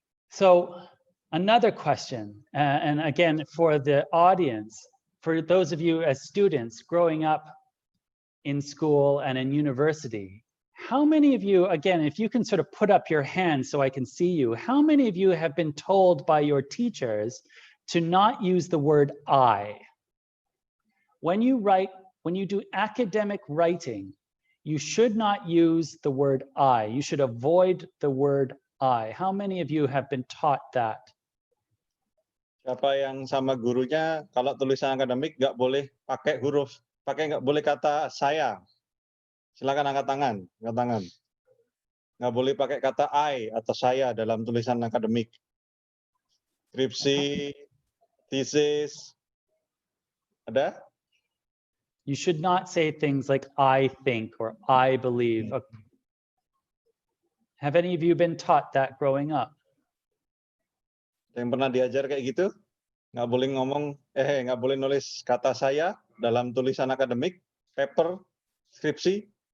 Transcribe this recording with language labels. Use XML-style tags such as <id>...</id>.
<en>So another question, and again, for the audience, for those of you as students growing up in school and in university, how many of you, again, if you can sort of put up your hand so I can see you, how many of you have been told by your teachers to not use the word I? When you write, when you do academic writing, you should not use the word I. You should avoid the word I. How many of you have been taught that?</en> <id>Siapa yang sama gurunya kalau tulisan akademik nggak boleh pakai huruf, nggak boleh kata saya. Silakan angkat tangan, angkat tangan. Nggak boleh pakai kata I atau saya dalam tulisan akademik. Skripsi, thesis, ada?</id> <en>You should not say things like I think or I believe. Have any of you been taught that growing up?</en> <id>Yang pernah diajar kayak gitu? Nggak boleh ngomong, nggak boleh nulis kata saya dalam tulisan akademik, paper, skripsi.</id>